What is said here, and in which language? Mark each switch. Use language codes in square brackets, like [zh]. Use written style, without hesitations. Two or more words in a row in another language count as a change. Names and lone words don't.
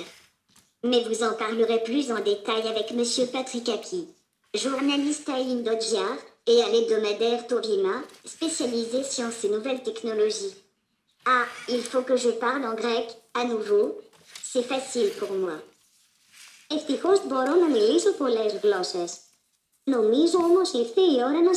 [fr] Mais vous en parlerez plus en détail avec Monsieur Patrick Aki, journaliste à Indonesia et à l'hebdomadaire Torima, spécialisé sciences et nouvelles technologies. Ah, il faut que je parle en grec, à nouveau. C'est facile pour moi. [el] Ευτυχώς μπορώ να μιλήσω πολλές γλώσσες. Νομίζω όμως ήρθε η ώρα να...